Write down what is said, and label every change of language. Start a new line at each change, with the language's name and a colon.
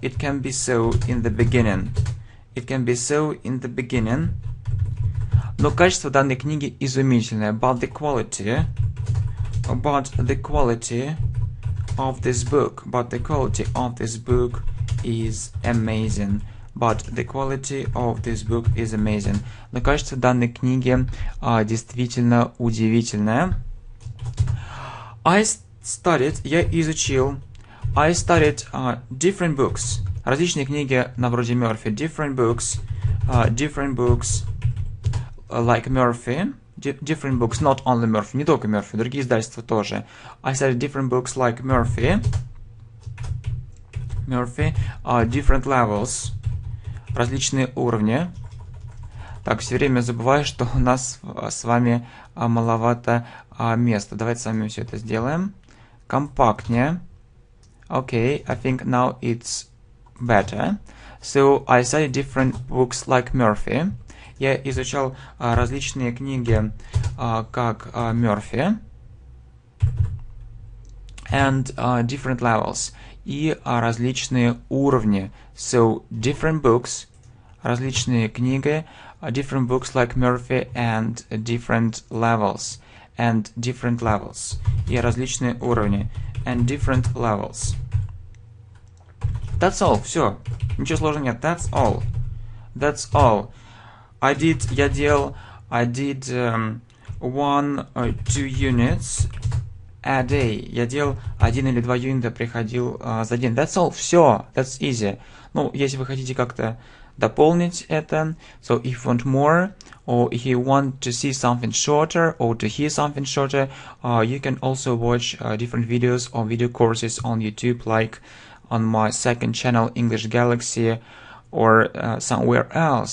English: It can be so in the beginning. It can be so in the beginning.
Russian: Но качество данной книги изумительное.
English: But the quality of this book is amazing. But the quality of this book is amazing.
Russian: Но качество данной книги действительно удивительное. Я изучил.
English: I studied different books.
Russian: Различные книги на вроде Murphy.
English: Different books like Murphy. Different books, not only Murphy.
Russian: Не только Murphy, другие издательства тоже.
English: I studied different books like Murphy. Different levels.
Russian: Различные уровни. Так, все время забываю, что у нас с вами маловато места. Давайте с вами все это сделаем. Компактнее.
English: Okay, I think now it's better. So, I studied different books like Murphy.
Russian: Я изучал различные книги, как Murphy.
English: And different levels.
Russian: И различные уровни.
English: So, different books,
Russian: различные книги,
English: different books like Murphy and different levels. And different levels.
Russian: И различные уровни.
English: And different levels. That's all.
Russian: Все. Ничего сложного нет.
English: That's all. That's all. I did 1 or 2 units a day.
Russian: Я делал 1 или 2 юнита, приходил за день.
English: That's all. Все. That's easy.
Russian: Ну, если вы хотите как-то дополнить это,
English: so if you want more, or if you want to see something shorter, or to hear something shorter, you can also watch different videos or video courses on YouTube, like on my second channel, English Galaxy, or somewhere else.